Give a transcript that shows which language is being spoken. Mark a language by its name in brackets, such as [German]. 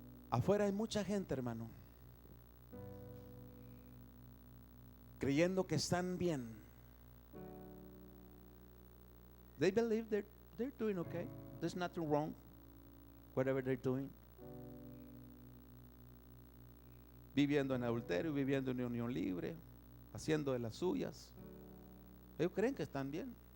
[Spanish] Afuera hay mucha gente, hermano, creyendo que están bien. [English] They believe they're doing okay. There's nothing wrong, whatever they're doing. [Spanish] Viviendo en adulterio, viviendo en unión libre, haciendo de las suyas. Ellos creen que están bien.